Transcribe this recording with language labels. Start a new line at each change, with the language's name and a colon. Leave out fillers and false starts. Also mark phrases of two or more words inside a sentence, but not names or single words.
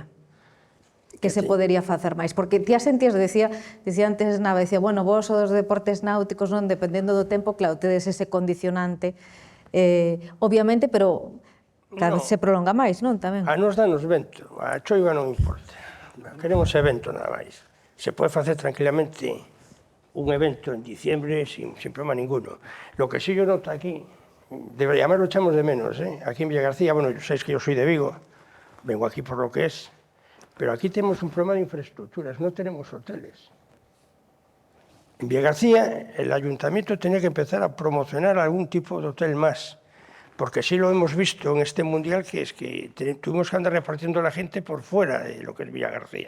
Galician: Que se podería facer máis? Porque ti a sentías, dicía antes Nava, dicía, bueno, vos os deportes náuticos, non, dependendo do tempo, claro, tedes ese condicionante, obviamente, pero cada vez se prolonga máis, non, tamén? A nos danos vento, a choiva non importa. Queremos evento nada máis. Se pode facer tranquilamente un evento en
Spanish: diciembre sin problema ninguno. Lo que sí yo noto aquí, además lo echamos de menos, aquí en Villagarcía, bueno, sabéis que yo soy de Vigo, vengo aquí por lo que es, pero aquí tenemos un problema de infraestructuras, no tenemos hoteles. En Villagarcía el ayuntamiento tenía que empezar a promocionar algún tipo de hotel más, porque sí lo hemos visto en este mundial, que es que tuvimos que andar repartiendo a la gente por fuera de lo que es Villagarcía.